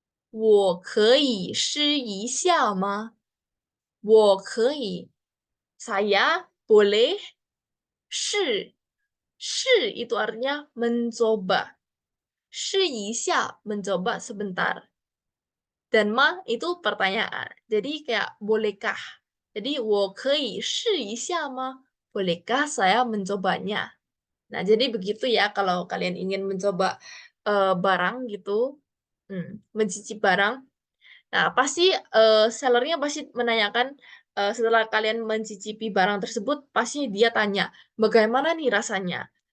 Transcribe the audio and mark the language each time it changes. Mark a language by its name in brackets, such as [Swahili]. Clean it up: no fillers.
[Chinese] 我可以试一下吗？我可以 [Indonesian] saya boleh [Chinese] 试 [Indonesian] itu artinya mencoba. [Chinese] 试一下 [Indonesian] mencoba sebentar. Dan ma itu pertanyaan. Jadi kayak bolehkah? Jadi [Chinese] 我可以试一下吗？ [Indonesian] bolehkah saya mencobanya? Nah, jadi begitu ya kalau kalian ingin mencoba barang gitu, mencicip barang. Nah, pasti sellernya pasti menanyakan setelah kalian mencicipi barang tersebut, pasti dia tanya, bagaimana nih rasanya?